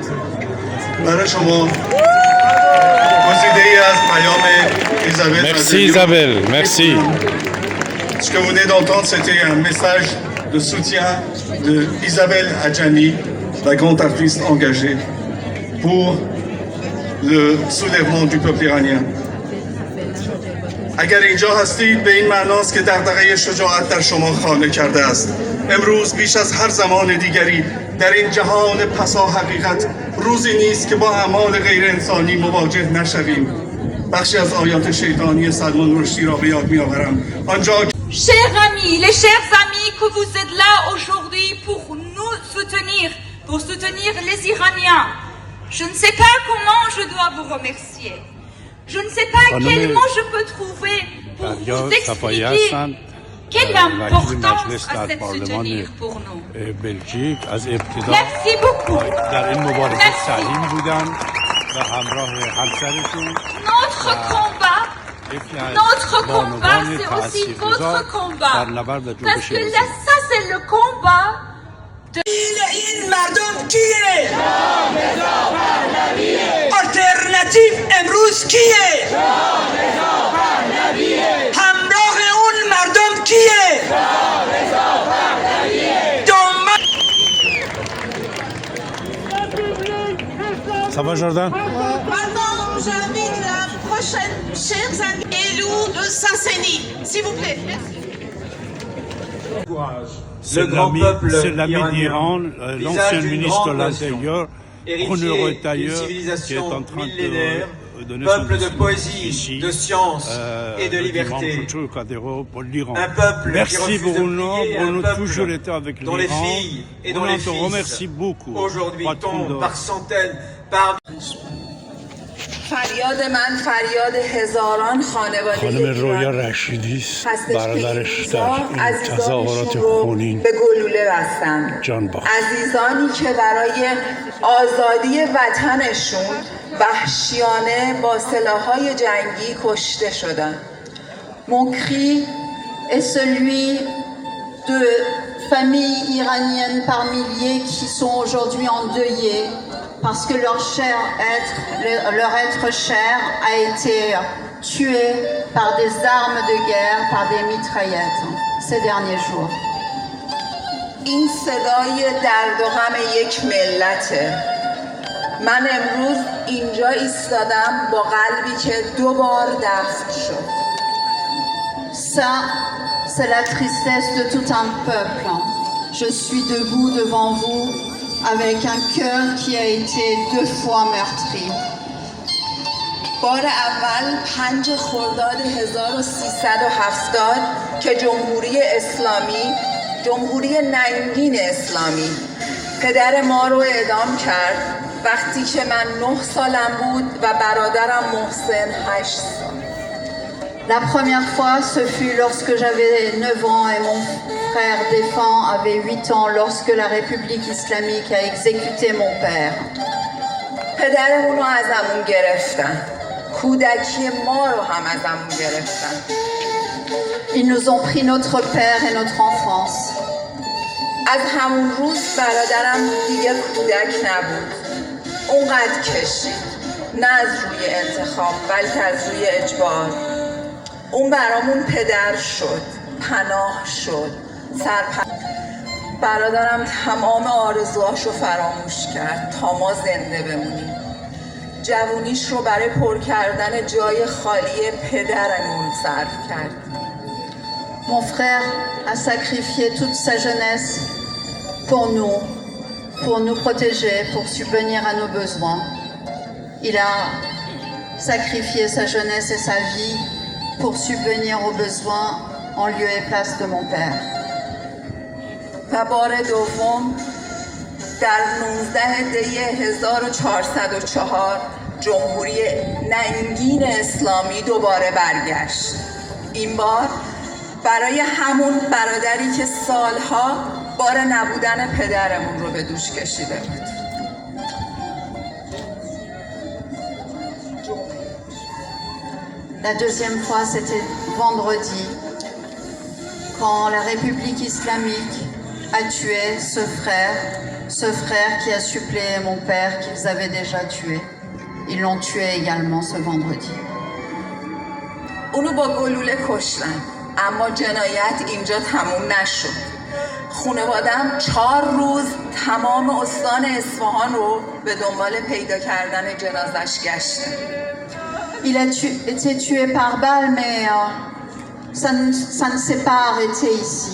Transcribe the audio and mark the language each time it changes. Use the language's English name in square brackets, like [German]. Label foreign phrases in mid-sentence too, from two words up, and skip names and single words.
[French] Merci Isabelle, merci. Ce que vous venez d'entendre, c'était un message de soutien de Isabelle Adjani, la grande artiste engagée pour le soulèvement du peuple iranien. [Persian] اگر اینجا هستید به این معناست که دغدغه شجاعت در شما خانه کرده است. امروز بیش از هر زمان دیگری در این جهان پسا حقیقت روزی نیست که با اعمال غیر انسانی مواجه نشویم. بخشی از آیات شیطانی سلمان رشدی را به یاد می‌آورم. آنجا [French] Chers amis, les chers amis que vous êtes là aujourd'hui pour nous soutenir, pour soutenir les Iraniens, je ne sais pas comment je dois vous remercier. Je ne sais pas quel mot je peux trouver pour vous expliquer quelle importance a cette soutenir pour nous. Merci beaucoup. Merci. Notre combat, c'est aussi votre combat. Parce que là, ça, c'est le combat de... [Persian] Alternative امروز کیه؟ همراه اون مردم کیه؟ [French] Ça va Jordan? Maintenant, j'invite la prochaine chers amis élus de Saint-Sény, s'il vous plaît. Merci. C'est l'ami d'Iran, l'ancien ministre de l'Intérieur, honoré d'ailleurs, qui est en train de donner son peuple de discours poésie, ici, de science et de liberté. Pour l'Iran. Un peuple qui Merci refuse Bruno, de plier, un Bruno peuple toujours été avec l'Iran. dont les filles et dont les te fils remercie beaucoup. aujourd'hui Patron tombent de- par centaines, par [Persian] فریاد من فریاد هزاران خانواده خانم رویا ایران رشیدی هستش که برادرش این در روزا این عزیزانشون تظاهرات رو خونین به گلوله بستن. جان باخت. عزیزانی که برای آزادی وطنشون وحشیانه با سلاح‌های جنگی کشته شدن. [French] Mon cri est celui de familles iraniennes par milliers qui sont aujourd'hui endeuillées parce que leur être cher a été tué par des armes de guerre, par des mitraillettes ces derniers jours. [Persian] این صدای درد و غم یک ملته. من امروز اینجا ایستادم با قلبی که 2 بار دفن شد. [French] Ça, c'est la tristesse de tout un peuple. Je suis debout devant vous avec un cœur qui a été 2 fois meurtri. [Persian] بار اول 5 خرداد 1370 که جمهوری ننگین اسلامی پدر ما رو اعدام کرد وقتی که من 9 سالم بود و برادرم محسن 8 سال. [French] La première fois, ce fut lorsque j'avais 9 ans et mon frère défunt avait 8 ans lorsque la République islamique a exécuté mon père. [Persian] پدرمون رو ازمون گرفتن. کودکی ما رو هم ازمون گرفتن. [French] Ils nous ont pris notre père et notre enfance. [Persian] از همون روز برادرم دیگه کودک نبود. اونقدر کشید. نه از روی انتخاب بلکه از روی اجبار. اون برامون پدر شد، پناه شد، برادرم تمام آرزوهاشو فراموش کرد تا ما زنده بمونیم. جوونیش رو برای پر کردن جای خالی پدرمون صرف کرد. [French] Mon frère a sacrifié toute sa jeunesse pour nous protéger, pour subvenir à nos besoins. Il a sacrifié sa jeunesse et sa vie pour subvenir aux besoins en lieu et place de mon père. [Persian] و بار دوم در 19 دی 1404 جمهوری ننگین اسلامی دوباره برگشت. این بار برای همون برادری که سالها بار نبودن پدرمون رو به دوش کشیده بود. [French] La deuxième fois, c'était vendredi, quand la République islamique a tué ce frère qui a suppléé mon père qu'ils avaient déjà tué. Ils l'ont tué également ce vendredi. [Persian] اونو با گلوله کشتن، اما جنایت اینجا تموم نشد. خانواده‌ام 4 روز تمام استان اصفهان رو به دنبال پیدا کردن جنازش گشتن. [French] Il a été tué par balle, mais ça ne s'est pas arrêté ici.